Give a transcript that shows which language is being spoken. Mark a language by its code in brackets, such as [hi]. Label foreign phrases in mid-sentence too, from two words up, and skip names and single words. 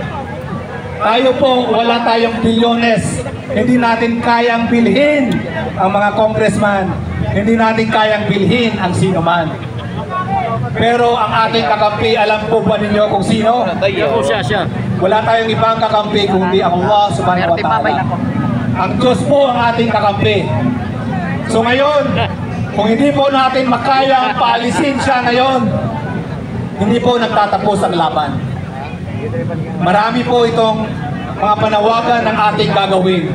[tl] Tayo po, wala tayong bilyones. Hindi natin kayang bilhin ang mga congressman. Hindi natin kayang bilhin ang sino man. Pero ang ating kakampi, alam po ba ninyo kung sino? Wala tayong ibang kakampi kundi ang Allah [ar] سبحانه وتعالى. [tl] Ang Diyos po ang ating kakampi. So ngayon, kung hindi po natin makaya paalisin siya ngayon, hindi po nagtatapos ang laban. Marami po itong mga panawagan ng ating gagawin.